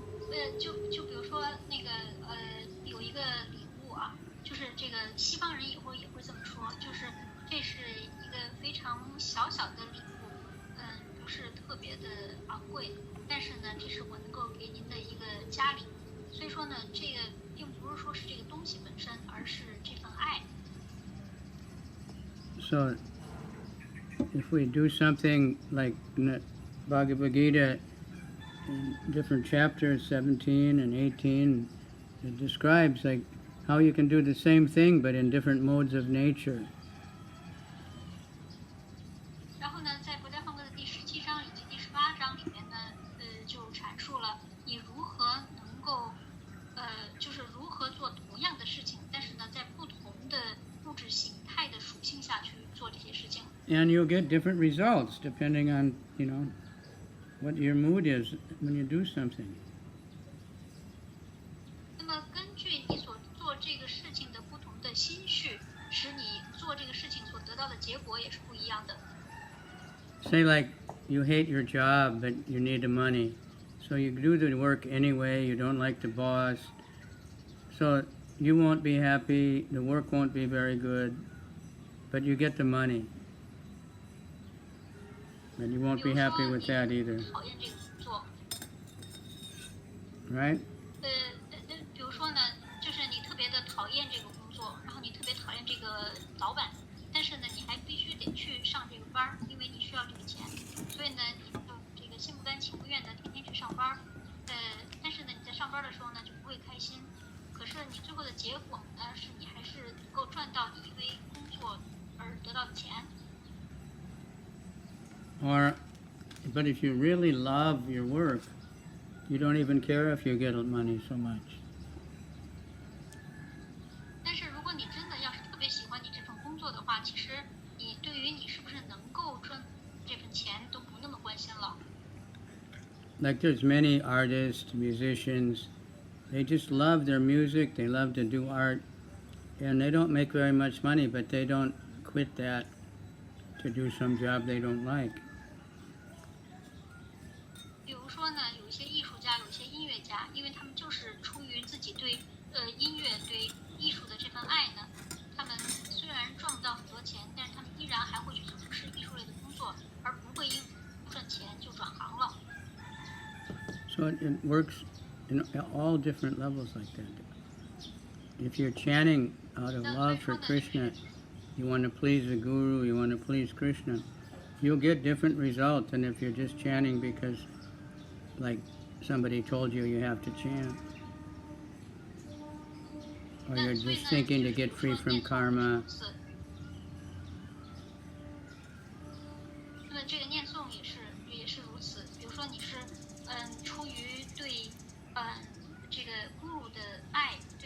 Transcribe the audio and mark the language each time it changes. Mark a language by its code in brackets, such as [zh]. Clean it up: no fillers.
[zh] 也就比如说那个有一个礼物啊，就是这个西方人也会这么说，就是这是一个非常小小的礼物，不是特别的昂贵，但是呢，这是我能够给您的一个嘉礼。所以说呢，这个并不是说是这个东西本身，而是这份爱。 [en] So, if we do something like in the Bhagavad Gita, in different chapters, 17 and 18, it describes like how you can do the same thing but in different modes of nature. [zh] 然后呢，在佛家方格的第17章以及第18章里面呢，就阐述了你如何能够，就是如何做同样的事情，但是呢，在不同的物质形态的属性下去做这些事情。 [en] And you'll get different results depending on, what your mood is when you do something. [zh] 那么根据你所做这个事情的不同的心绪，使你做这个事情所得到的结果也是不一样的。 [en] Say like you hate your job but you need the money. So you do the work anyway, you don't like the boss. So you won't be happy, the work won't be very good, but you get the money. But you won't be happy with that either. [zh] 讨厌这个工作。 [en] Right? [zh] 比如说呢，就是你特别的讨厌这个工作，然后你特别讨厌这个老板，但是呢，你还必须得去上这个班，因为你需要这个钱，所以呢，你就这个心不甘情不愿的天天去上班。但是呢，你在上班的时候呢，就不会开心。可是你最后的结果呢，是你还是能够赚到你因为工作而得到的钱。 [en] But if you really love your work, you don't even care if you get money so much. [zh] 但是如果你真的要是特别喜欢你这份工作的话，其实你对于你是不是能够赚这份钱都不那么关心了。 [en] Like there's many artists, musicians, they just love their music, they love to do art, and they don't make very much money, but they don't quit that to do some job they don't like. [zh] 比如说呢，有一些艺术家，有一些音乐家，因为他们就是出于自己对音乐、对艺术的这份爱呢，他们虽然赚不到很多钱，但是他们依然还会去从事艺术类的工作，而不会因为不赚钱就转行了。 [en] So it works in all different levels like that. If you're chanting out of love for Krishna, you want to please the Guru, you want to please Krishna, you'll get different results than if you're just chanting because, like, somebody told you you have to chant. Or you're just thinking to get free from karma. [zh] 那么这个念诵也是如此。比如说你是出于对这个 guru 的爱，对